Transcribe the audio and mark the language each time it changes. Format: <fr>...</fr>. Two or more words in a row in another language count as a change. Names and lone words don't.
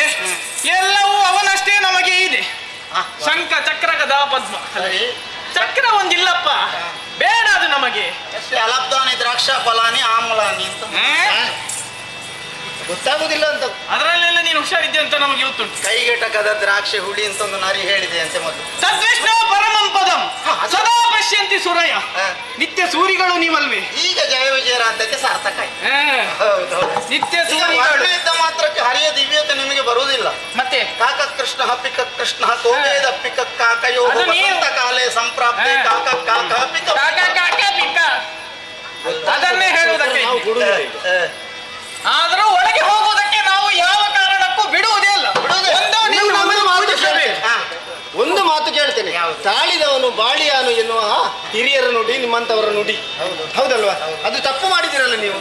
<kn>ಎಲ್ಲವೂ ಅವನಷ್ಟೇ ನಮಗೆ ಇದೆ. ಶಂಖ, ಚಕ್ರ, ಗದಾ, ಪದ್ಮ. ಚಕ್ರ ಒಂದಿಲ್ಲಪ್ಪ, ಬೇಡ ಅದು ನಮಗೆ.</kn> <sa>ಅಲಬ್ಧಾನಿ ದ್ರಾಕ್ಷ ಫಲಾನಿ ಆಮ್ಲಾನಿ</sa> <kn>ಅಂತ ಗೊತ್ತಾಗುದಿಲ್ಲ ಅಂತ. ಅದರಲ್ಲೆಲ್ಲ ನೀನು ಹುಷಾರಿದ್ದೆ ಅಂತ ನಮಗೆ ಗೊತ್ತುಂಟು. ಕೈಗೆಟಕದ ದ್ರಾಕ್ಷಿ ಹುಳಿ ಅಂತ ಒಂದು ನರಿ ಹೇಳಿದೆ ಅಂತೆ ಮೊದಲು.</kn> <sa>ತದ್ವಿಷ್ಣು ಪರಮಂ ಪದಂ ಸದಾ ಪಶ್ಯಂತಿ ಸುರಯ.</sa> <kn>ನಿತ್ಯ ಸೂರಿಗಳು ನೀವಲ್ವೇ? ಈಗ ಜಯ ವಿಜಯರಾಧ್ಯತೆ ಸಾರ್ಥಕ ಆಯ್ತು. ನಿತ್ಯ ಸೂರಿಗಳು ಇದ್ದ ಮಾತ್ರಕ್ಕೆ ಹರಿಯ ದಿವ್ಯತೆ ನಿಮಗೆ ಬರುವುದಿಲ್ಲ. ಮತ್ತೆ</kn> <sa>ಕಾಕ ಕೃಷ್ಣ ಪಿಕ ಕೃಷ್ಣ ಕೋವೇದ ಪಿಕ ಕಾಕಯೋ ಕಾಲೇ ಸಂಪ್ರಾಪ್ತಿ ಕಾಕ ಕಾಕ ಪಿಕ</sa> <kn>ಪಿಕ ಅದನ್ನೇ ಹೇಳುವುದಕ್ಕೆ. ಆದರೂ ಒಳಗೆ ಹೋಗುವುದಕ್ಕೆ ನಾವು ಯಾವ ಕಾರಣಕ್ಕೂ ಬಿಡುವುದೇ ಇಲ್ಲ. ಒಂದು ಮಾತು ಕೇಳ್ತೇನೆ. ತಾಳಿದವನು ಬಾಳಿಯಾನು ಎನ್ನುವ ಹಿರಿಯರ ನುಡಿ ನಿಮ್ಮಂತವರ ನುಡಿ. ಹೌದಲ್ವಾ? ಅದು ತಪ್ಪು ಮಾಡಿದಿರಲ್ಲ ನೀವು.</kn>